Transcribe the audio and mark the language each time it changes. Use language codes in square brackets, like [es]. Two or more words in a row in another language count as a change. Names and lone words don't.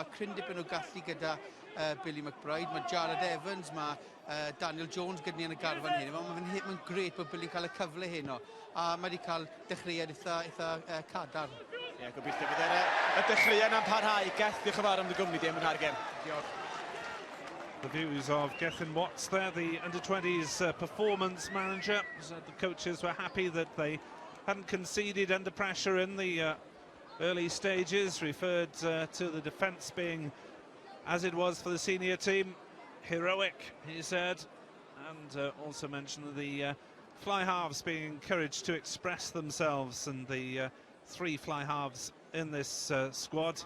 [cy] Mae cryn dipyn o gallu gyda Billy McBride, mae Jared Evans, mae Daniel Jones gyda ni yn y garfan hyn. Mae'n gret bod Billy'n cael y cyfle heno, a mae wedi cael dechreuad eitha cadar. Ie, gobeithio bydd y dechreuad yn parhau. Geth, diolch yn fawr am dy gwmni di am ynna'r gem. Diolch. [en] The views of Gethin Watts there, the under-20s performance manager. So the coaches were happy that they hadn't conceded under pressure in the early stages, referred to the defence being, as it was for the senior team, heroic, he said, and also mentioned the fly halves being encouraged to express themselves, and the 3 fly halves in this squad.